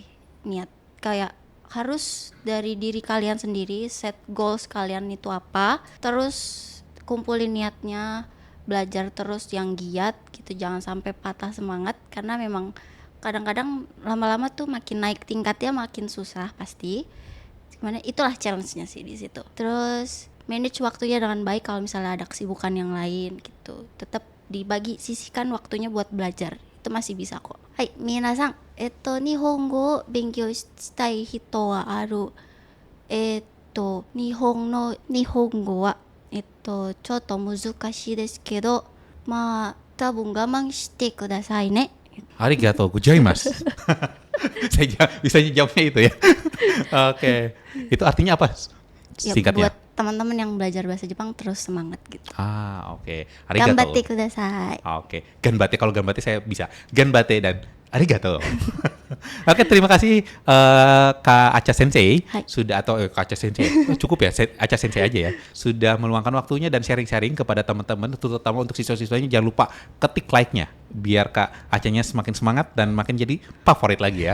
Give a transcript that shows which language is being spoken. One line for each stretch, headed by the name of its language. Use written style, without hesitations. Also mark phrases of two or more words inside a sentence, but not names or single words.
Indonesian: Niat kayak harus dari diri kalian sendiri,
English: set goals
Indonesian: kalian itu apa, terus kumpulin niatnya, belajar terus yang giat gitu, jangan sampai patah semangat karena memang kadang-kadang lama-lama tuh makin naik tingkatnya makin susah pasti. Gimana, itulah challenge-nya sih di situ. Terus manage waktunya dengan baik kalau misalnya ada kesibukan yang lain gitu. Tetap dibagi, sisihkan waktunya buat belajar. Itu masih bisa kok.
Japanese: Hai, みなさん、日本語勉強したい人はある. 日本語はちょっと難しいですけど、たぶん我慢してくださいね. ありがとうございます.
Indonesian: Saya bisa jawabnya itu ya. Oke. Itu artinya apa? Ya, Singkatnya. buat teman-teman yang belajar bahasa Jepang terus semangat gitu. Oke.
Japanese: Arigatou. 頑張ってください.
Indonesian: Oke. Ganbatte, kalau ganbatte saya bisa. Ganbatte dan arigatou. Oke, terima kasih Kak Aca Sensei Hai. sudah Kak Aca Sensei. Cukup ya, Aca Sensei aja ya. Sudah meluangkan waktunya dan sharing-sharing kepada teman-teman, terutama untuk siswa-siswanya. Jangan lupa ketik like-nya biar Kak Acanya semakin semangat dan makin jadi favorit lagi ya.